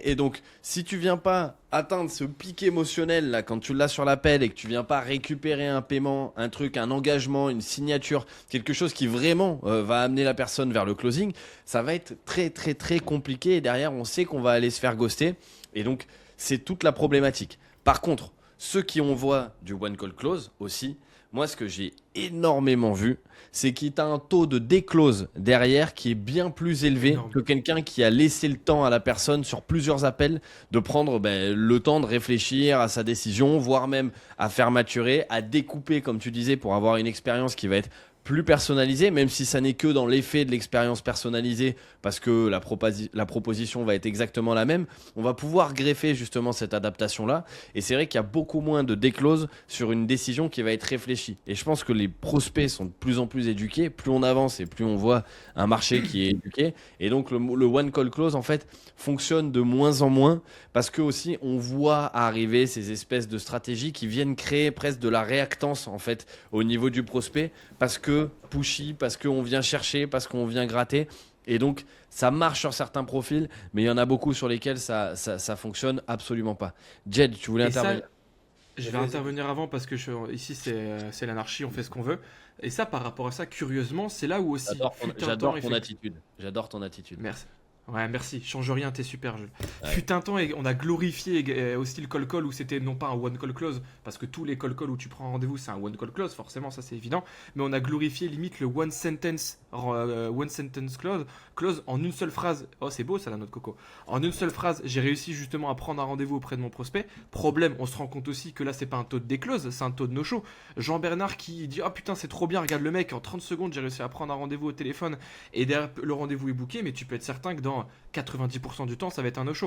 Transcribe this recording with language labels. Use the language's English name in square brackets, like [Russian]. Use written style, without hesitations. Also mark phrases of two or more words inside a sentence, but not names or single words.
[French] Et donc, si tu viens pas atteindre ce pic émotionnel là quand tu l'as sur l'appel et que tu viens pas récupérer un paiement, un truc, un engagement, une signature, quelque chose qui vraiment va amener la personne vers le closing, ça va être très très très compliqué. Et derrière, on sait qu'on va aller se faire ghoster. Et donc, c'est toute la problématique. Par contre, ceux qui ont voix du [English] one call close [French] aussi, moi ce que j'ai énormément vu, c'est qu'il y a un taux de déclose derrière qui est bien plus élevé que quelqu'un qui a laissé le temps à la personne sur plusieurs appels de prendre le temps de réfléchir à sa décision, voire même à faire maturer, à découper comme tu disais pour avoir une expérience qui va être plus personnalisée, même si ça n'est que dans l'effet de l'expérience personnalisée, parce que la proposition va être exactement la même, on va pouvoir greffer justement cette adaptation-là. Et c'est vrai qu'il y a beaucoup moins de déclose sur une décision qui va être réfléchie. Et je pense que les prospects sont de plus en plus éduqués, plus on avance et plus on voit un marché qui est éduqué. Et donc le [English] one call close, [French] en fait, fonctionne de moins en moins, parce que aussi on voit arriver ces espèces de stratégies qui viennent créer presque de la réactance, en fait, au niveau du prospect, parce que pushy, parce qu'on vient chercher, parce qu'on vient gratter. Et donc, ça marche sur certains profils, mais il y en a beaucoup sur lesquels ça fonctionne absolument pas. Jed, tu voulais intervenir? Je vais intervenir avant parce que ici c'est l'anarchie, on fait ce qu'on veut. Et ça, par rapport à ça, curieusement, c'est là où aussi. J'adore ton attitude. J'adore ton attitude. Merci. Ouais, merci. Change rien, t'es super. Ouais. Fut un temps et on a glorifié aussi le call où c'était non pas un [English] one call close, [French] parce que tous les call où tu prends un rendez-vous, c'est un [English] one call close, [French] forcément, ça c'est évident. Mais on a glorifié limite le [English] one sentence close [French] en une seule phrase. Oh, c'est beau ça, la note coco. En une seule phrase, j'ai réussi justement à prendre un rendez-vous auprès de mon prospect. Problème, on se rend compte aussi que là, c'est pas un taux de déclose, c'est un taux de no-show. Jean-Bernard qui dit: oh putain, c'est trop bien, regarde le mec, en 30 secondes, j'ai réussi à prendre un rendez-vous au téléphone et derrière, le rendez-vous est booké, mais tu peux être certain que dans 90% du temps, ça va être un no-show.